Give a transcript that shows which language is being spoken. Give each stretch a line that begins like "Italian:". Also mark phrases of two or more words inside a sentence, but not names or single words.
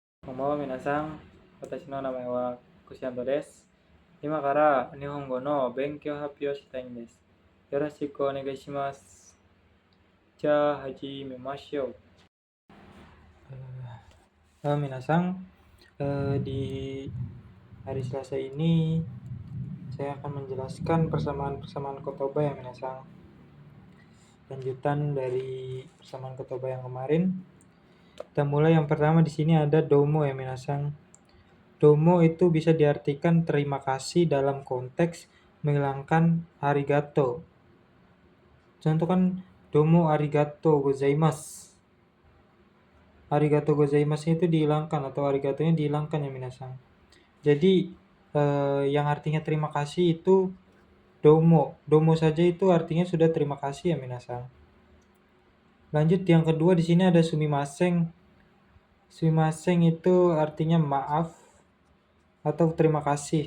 Japanese: こんばんは皆さん、私の名前はクシアンドです. 今から日本語の勉強発表したいんです. よろしくお願いします。じゃ、始めましょう.
Indonesian: Halo minasan, di hari Selasa ini saya akan menjelaskan persamaan kotoba ya minasan. Lanjutan dari persamaan kotoba yang kemarin. Kita mulai yang pertama di sini ada domo ya minasan. Domo itu bisa diartikan terima kasih dalam konteks menghilangkan arigato. Contoh kan
Japanese: どうもありがとうございます. ありがとうございます
Indonesian: itu dihilangkan atau arigatonya dihilangkan ya minasan. Jadi yang artinya terima kasih itu domo. Domo saja itu artinya sudah terima kasih ya minasan. Lanjut yang kedua di sini ada sumimasen. Sumimasen itu artinya maaf atau terima kasih.